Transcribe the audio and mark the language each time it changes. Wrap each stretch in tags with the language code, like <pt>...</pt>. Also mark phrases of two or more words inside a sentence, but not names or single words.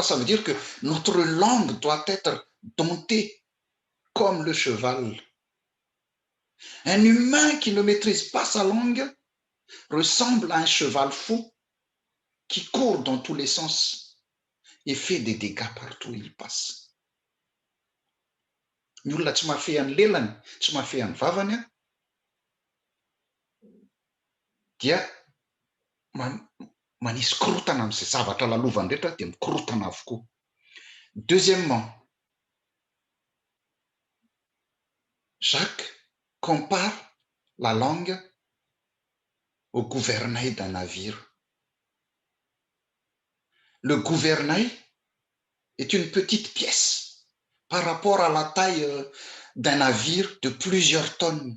<fr>Ça veut dire que notre langue doit être domptée comme le cheval. Un humain qui ne maîtrise pas sa langue ressemble à un cheval fou qui court dans tous les sens et fait des dégâts partout où il passe.</fr> <mg>Ny olona tsy mahafehan'ny lelany, tsy mahafehan'ny vavany, dia manisy korotana amin'izay zavatra lalovany rehetra dia mikorotana avokoa.</mg> <fr>Deuxièmement, Jacques compare la langue au gouvernail d'un navire. Le gouvernail est une petite pièce par rapport à la taille d'un navire de plusieurs tonnes.</fr>